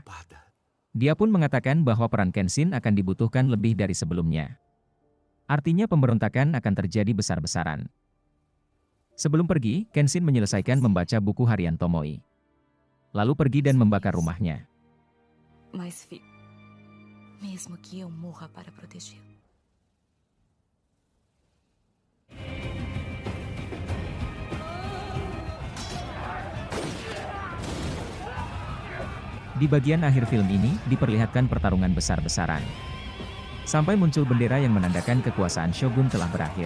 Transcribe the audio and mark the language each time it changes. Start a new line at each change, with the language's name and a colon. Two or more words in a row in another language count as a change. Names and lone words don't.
Indonesian: Dia pun mengatakan bahwa peran Kenshin akan dibutuhkan lebih dari sebelumnya. Artinya pemberontakan akan terjadi besar-besaran. Sebelum pergi, Kenshin menyelesaikan membaca buku harian Tomoe. Lalu pergi dan membakar rumahnya.
Portuguese: Mas, mesmo que eu morra para protegê-lo.
Indonesian: Di bagian akhir film ini, diperlihatkan pertarungan besar-besaran. Sampai muncul bendera yang menandakan kekuasaan Shogun telah berakhir.